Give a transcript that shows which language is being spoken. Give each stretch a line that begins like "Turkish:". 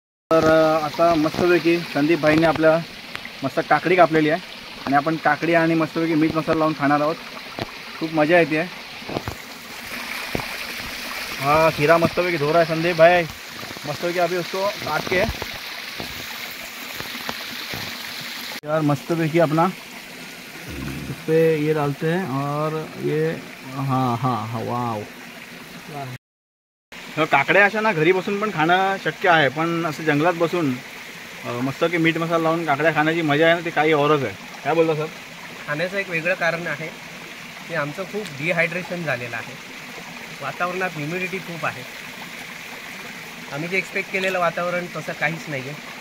Marathi: तर आता मस्तपैकी संदीप भाईने आपल्या मस्त काकडी कापलेली आहे आणि आपण काकडी आणि मस्तपैकी मीठ मसाला लावून खाणार आहोत। खूप मजा येते।
Hindi: हा खीरा मस्तपैकी धो रहा है संदीप भाई, मस्तपैकी अभी उसको काट के यार मस्तपैकी अपना इस पे ये डालते हैं और ये हाँ वाव।
Marathi: काकड्या अशा ना घरी बसून पण खाणं शक्य आहे, पण असं जंगलात बसून मस्त की मीठ मसाला लावून काकड्या खाण्याची मजा आहे ना, ती काही औरच आहे. काय बोलता सर? खाण्याचं एक वेगळं कारण आहे की आमचं खूप डिहायड्रेशन झालेलं आहे. वातावरणात ह्युमिडिटी खूप आहे. आम्ही जे एक्सपेक्ट केलेलं वातावरण तसं काहीच नाही आहे.